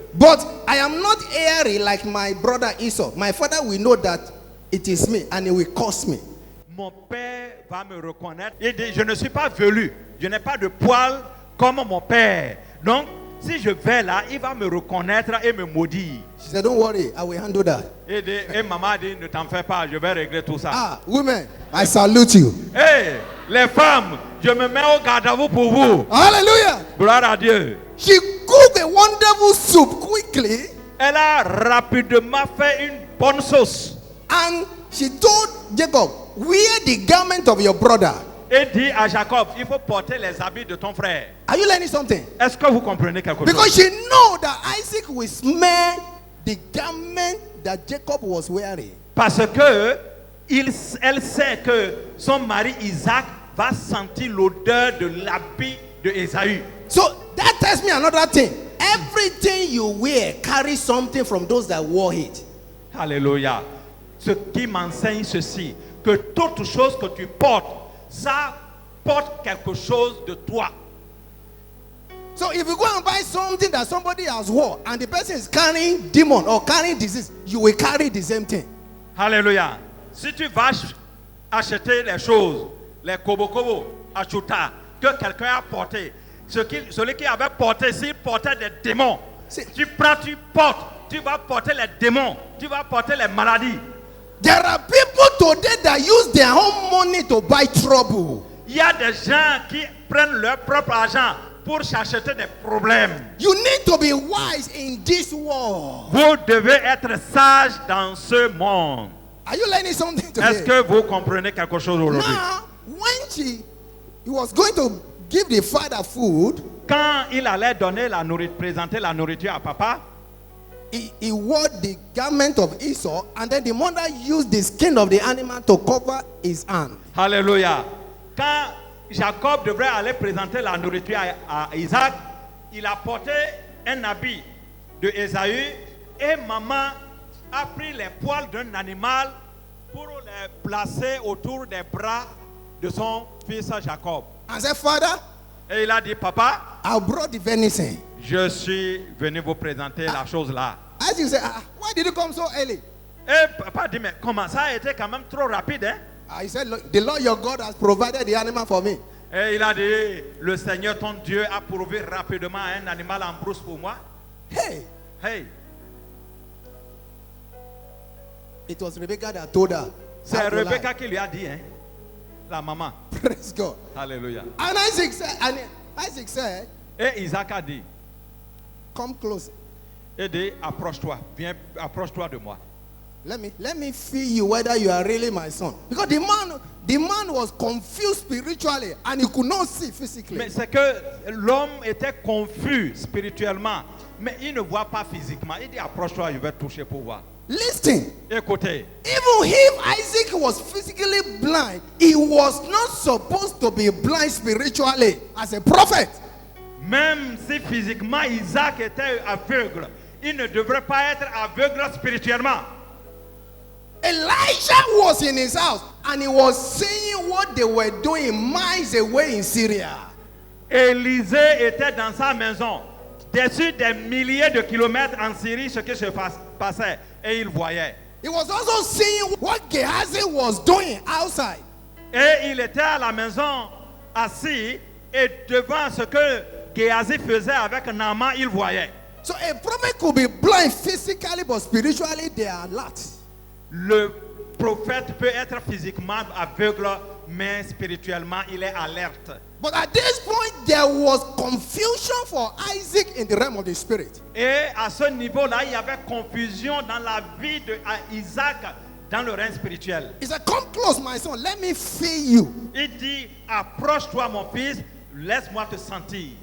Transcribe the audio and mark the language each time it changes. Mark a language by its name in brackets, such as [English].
[English] but I am not hairy like my brother Esau. My father will know that it is me and it will curse me. [French] Mon père va me reconnaître. Il dit, je ne suis pas velu. Je n'ai pas de poils comme mon père. Donc, si je vais là, il va me reconnaître et me maudire. [English] She said, don't worry, I will handle that. [French] Et maman a dit, ne t'en fais pas, je vais régler tout ça. [English] Ah, women, I salute you. [French] Hey, les femmes, je me mets au garde à vous pour vous. [English] Hallelujah. [French] Gloire à Dieu. [English] She cooked a wonderful soup quickly [French] Elle a rapidement fait une bonne sauce. [English] and she told Jacob, wear the garment of your brother. [French] Et dit à Jacob, il faut porter les habits de ton frère. [English] Are you learning something? [French] Est-ce que vous comprenez quelque chose? [English] Because she know that Isaac will smell the garment that Jacob was wearing. [French] Parce que elle sait que son mari Isaac va sentir l'odeur de l'habit de Ésaü. [English] So that tells me another thing. Everything you wear carries something from those that wore it. [French] Alléluia. Ce qui m'enseigne ceci, que toute chose que tu portes, ça porte quelque chose de toi. [English] So if you go and buy something that somebody has worn and the person is carrying demon or carrying disease, you will carry the same thing. [French] Alléluia. Si tu vas acheter les choses, les kobo-kobo, achuta, que quelqu'un a porté, celui qui avait porté, s'il portait des démons, tu prends, tu portes, tu vas porter les démons, tu vas porter les maladies. [English] There are people today that use their own money to buy trouble. [French] Il y a des gens qui prennent leur propre argent pour s'acheter des problèmes. [English] You need to be wise in this world. [French] Vous devez être sage dans ce monde. [English] Are you learning something today? [French] Est-ce que vous comprenez quelque chose aujourd'hui? [English] Now, when he was going to give the father food, [French] Quand il allait donner la nourriture, présenter la nourriture à papa, [English] he wore the garment of Esau, and then the mother used the skin of the animal to cover his hand. [French] Alléluia. Quand Jacob devrait aller présenter la nourriture à Isaac, il a porté un habit de Ésaü et maman a pris les poils d'un animal pour les placer autour des bras de son fils Jacob. [English] And said, Father, [French] Et il a dit, papa, [English] I brought the venison. [French] je suis venu vous présenter la chose là. [English] As you say, why did you come so early? [French] Et papa dit, mais comment ça a été quand même trop rapide, hein? [English] He said, look, the Lord your God has provided the animal for me. [French] Et il a dit, le Seigneur ton Dieu a pourvu rapidement un animal en brousse pour moi. Hey, Hey, [English] it was Rebecca that told her. [French] c'est [English] how to [French] Rebecca [English] lie. [French] qui lui a dit, hein, la maman. [English] Praise God. [French] Alléluia. [English] And Isaac said, [French] Et Isaac a dit, [English] come close. [French] et dit, approche-toi, viens, approche-toi de moi. [English] Let me feel you whether you are really my son. Because the man was confused spiritually and he could not see physically. [French] Mais c'est que l'homme était confus spirituellement, mais il ne voit pas physiquement. Il dit, approche-toi, je vais te toucher pour voir. [English] Listen, [French] Écoutez, [English] even if Isaac was physically blind, he was not supposed to be blind spiritually as a prophet. [French] même si physiquement Isaac était aveugle, il ne devrait pas être aveugle spirituellement. [English] Elijah was in his house and he was seeing what they were doing miles away in Syria. [French] Élisée était dans sa maison, dessus des milliers de kilomètres en Syrie, ce qui se passait, et il voyait. [English] He was also seeing what Gehazi was doing outside. [French] Et il était à la maison, assis, et devant ce que Géhazi faisait avec Naaman, il voyait. [English] So a prophet could be blind physically, but spiritually they are alert. [French] Le prophète peut être physiquement aveugle, mais spirituellement, il est alerte. [English] But at this point, there was confusion for Isaac in the realm of the spirit. [French] Et à ce niveau-là, il y avait confusion dans la vie d'Isaac dans le règne spirituel. [English] He said, come close, my son, let me feel you. [French] Il dit, approche-toi mon fils, laisse-moi te sentir.